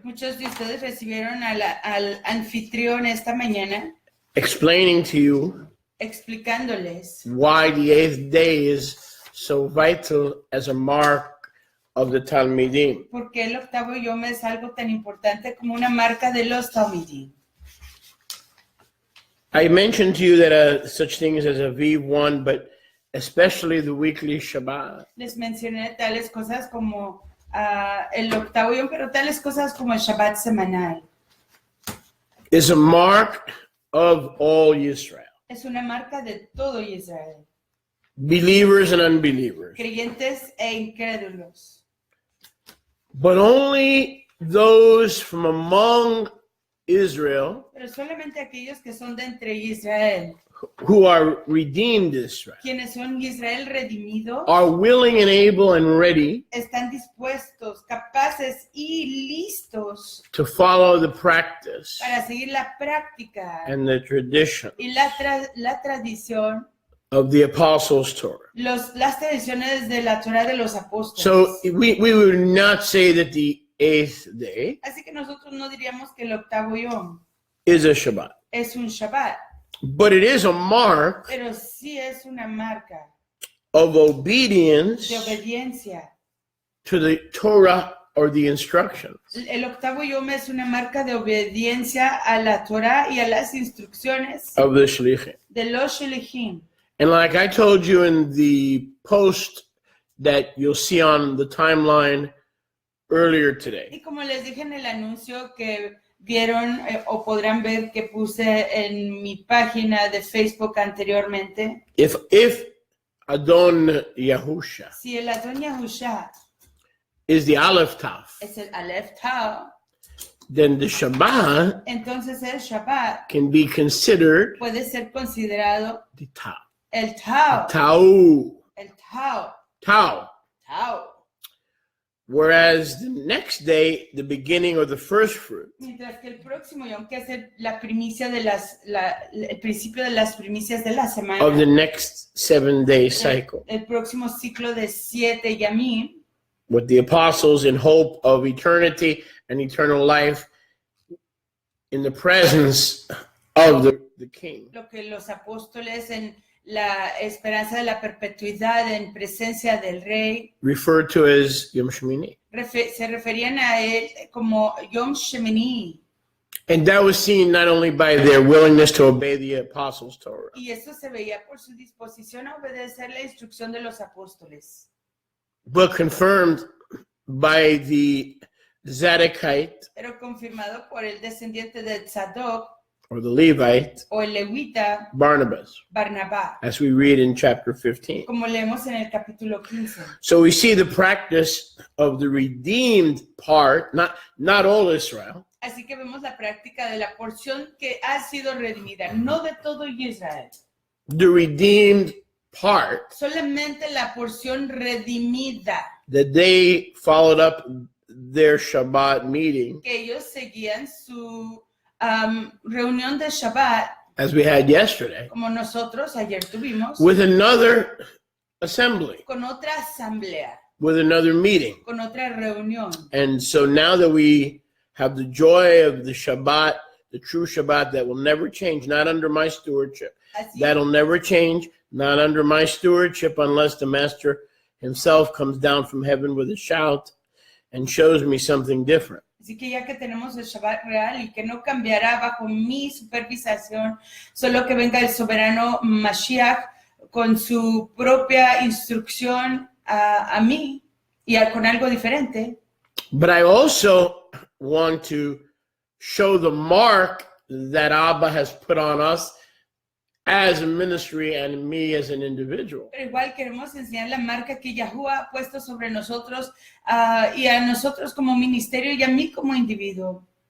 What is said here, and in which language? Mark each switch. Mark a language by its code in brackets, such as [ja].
[es] Muchos de ustedes recibieron al anfitrión esta mañana [en] explaining to you [es] explicándoles [en] why the 8th day is so vital as a mark of the Talmidim. [es] por qué el octavo yom es algo tan importante como una marca de los Talmidim. [en] I mentioned to you that such things as a V1, but especially the weekly Shabbat, [es] Les mencioné tales cosas como el octavo yom, pero tales cosas como el Shabbat semanal. [en] is a mark of all Israel, [es] Es una marca de todo Israel, [en] believers and unbelievers. [es] creyentes e incrédulos. [en] But only those from among Israel [es] Pero solamente aquellos que son de entre Israel, [en] who are redeemed Israel [es] quienes son Israel redimido, [en] are willing and able and ready [es] están dispuestos, capaces y listos [en] to follow the practice [es] para seguir la práctica [en] and the tradition [es] y la tradición, [en] of the Apostles' Torah. [es] las tradiciones de la Torah de los apóstoles. [en] So we would not say that the 8th day [es] Así que nosotros no diríamos que el octavo yom [en] is a Shabbat, [es] es un Shabbat, [en] but it is a mark [es] pero sí es una marca [en] of obedience [es] de obediencia. [en] to the Torah or the instructions. [es] El octavo yom es una marca de obediencia a la Torah y a las instrucciones [en] Of the Shlichim. [es] de los Shelichim. [en] And like I told you in the post that you'll see on the timeline earlier today, [es] Y como les dije en el anuncio que vieron o podrán ver que puse en mi página de Facebook anteriormente, [en] if Adon Yahusha [es] si el Adon Yahusha [en] is the Aleph Taf, [es] es el Aleph Tau, [en] then the Shabbat [es] entonces el Shabbat [en] can be considered [es] puede ser considerado [en] the Tau. [es] el Tau, [en] Tau. [es] el Tau, [en] Tau. Tau. Whereas the next day, the beginning or the first fruit [es] Mientras que el próximo yom, que es la primicia de el principio de las primicias de la semana, [en] of the next 7-day cycle, [es] el próximo ciclo de 7 yamim, [en] with the apostles in hope of eternity and eternal life in the presence of the King. [es] lo que los apóstoles en la esperanza de la perpetuidad en presencia del Rey [en] Referred to as Yom Shemini. [es] se referían a él como Yom Shemini. [en] And that was seen not only by their willingness to obey the apostles' Torah, [es] Y eso se veía por su disposición a obedecer la instrucción de los apóstoles, [en] but confirmed by the Zadokite [es] pero confirmado por el descendiente de Tzadok [en] or the Levite, [es] o el levita [en] Barnabas, [es] Barnabá, [en] as we read in chapter 15. [es] como leemos en el capítulo 15. [en] So we see the practice of the redeemed part, not all Israel, [es] Así que vemos la práctica de la porción que ha sido redimida, no de todo Israel, [en] the redeemed part [es] solamente la porción redimida, [en] that they followed up their Shabbat meeting, [es] que ellos seguían su reunión de Shabbat, [en] as we had yesterday, [es] como nosotros ayer tuvimos, [en] with another assembly, [es] con otra asamblea, [en] with another meeting. [es] con otra reunión. [en] And so now that we have the joy of the Shabbat, the true Shabbat that will never change, not under my stewardship, [es] Así, [en] that'll never change, not under my stewardship, unless the Master himself comes down from heaven with a shout and shows me something different. [es] así que ya que tenemos el Shabbat real y que no cambiará bajo mi supervisación, solo que venga el soberano Mashiach con su propia instrucción a mí y con algo diferente. [en] But I also want to show the mark that Abba has put on us as a ministry and me as an individual. [es] Pero igual queremos enseñar la marca que Yahuwah ha puesto sobre nosotros y a nosotros como ministerio y a mí como individuo.